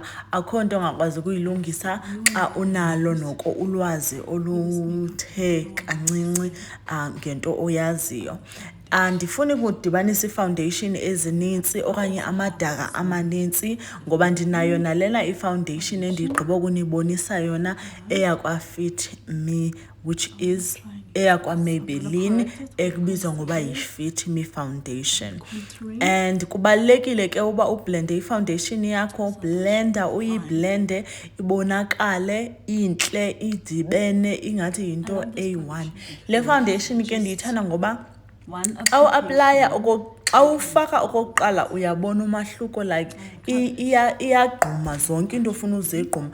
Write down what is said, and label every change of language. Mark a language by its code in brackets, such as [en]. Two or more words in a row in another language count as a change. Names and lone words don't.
[xh] Akho nto ongakwazi ukuyilungisa xa unalo noko ulwazi oluthe kancinci ngento oyaziyo. Andifuni ukudibanisa i-foundation ezinintsi okanye amadaka amanintsi ngoba ndinayo nalena i-foundation endigqiba ukunibonisa yona eyakwa-Fit Me, [en] which is [xh] eyakwa-Maybelline ekubizwa ngoba yi-Fit Me foundation. And kubalulekile ke uba ublende i-foundation yakho, uyiblende ibonakale intle, idibene, ingathi yinto A1. Le foundation ke ndiyithanda ngoba xa u-aplaya xa ufaka okokuqala uyabona umahluko, like iyagquma zonke into ofuna uzigquma.